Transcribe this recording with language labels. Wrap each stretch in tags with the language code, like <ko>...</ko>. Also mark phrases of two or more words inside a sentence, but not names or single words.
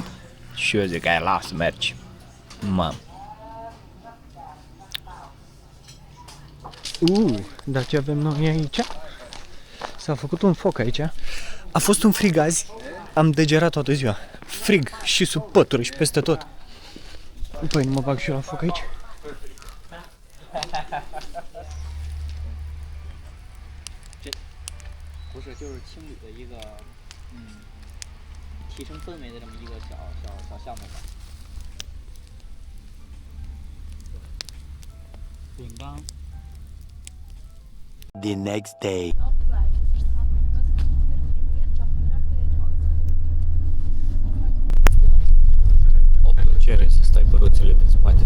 <ro>Și eu zic aia lasă, mergi. Mam. Dar ce avem noi aici? S-a făcut un foc aici. A fost un frig azi. Am degerat toată ziua. Frig și sub pătură și peste tot. Păi nu mă bag și eu la foc aici?</ro> <zh>不是，就是青旅的一个提升氛围的这么一个小项目吧。饼干。</zh> <en>The next day.</en> <ro>O plăcere să stai pe roțile din spate.</ro>